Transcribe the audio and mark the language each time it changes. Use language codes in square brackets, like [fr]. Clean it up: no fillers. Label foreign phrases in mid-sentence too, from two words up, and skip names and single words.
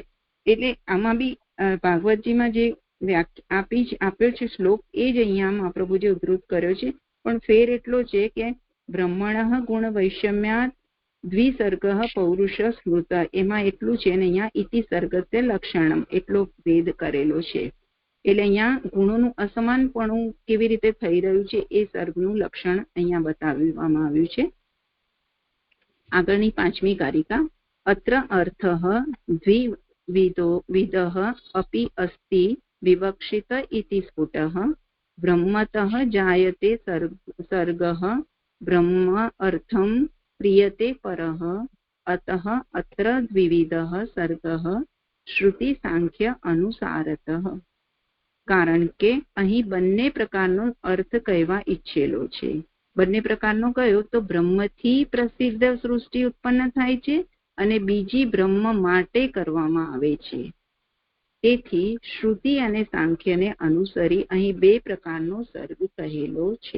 [gu] એટલે આમાં બી ભાગવતજીમાં જે આપ્યો છે શ્લોક એ જ અહીંયા મહાપ્રભુજી ઉદ્ધૃત કર્યો છે, પણ ફેર એટલો છે કે [sa] બ્રહ્મણ ગુણ વૈષમ્યાત દ્વિસર્ગ પૌરુષ સ્મૃત [gu] એમાં એટલું છે ને અહીંયા [sa] ઇતિ સર્ગસ્ય લક્ષણમ [gu] એટલો ભેદ કરેલો છે. એટલે અહીંયા ગુણોનું અસમાનપણું કેવી રીતે થઈ રહ્યું છે એ સર્ગનું લક્ષણ અહીંયા બતાવવામાં આવ્યું છે. આગળની 5મી કારિકા [sa] અત્ર અર્થઃ દ્વિવિધઃ અપી અસ્તિ विवक्षित इति स्फुटः ब्रह्मतः जायते सर्गः ब्रह्म अर्थं प्रीयते परः अतः अत्र द्विविधः सर्गः श्रुति सांख्य अनुसारतः. [gu] કારણ કે અહીં બંને પ્રકારનો અર્થ કહેવા ઈચ્છેલો છે. બંને પ્રકારનો કયો તો બ્રહ્મથી પ્રસિદ્ધ સૃષ્ટિ ઉત્પન્ન થાય છે અને બીજી બ્રહ્મ માટે કરવામાં આવે છે. તેથી શ્રુતિ અને સાંખ્યને અનુસરી અહીં બે પ્રકારનો સર્ગ કહેલો છે.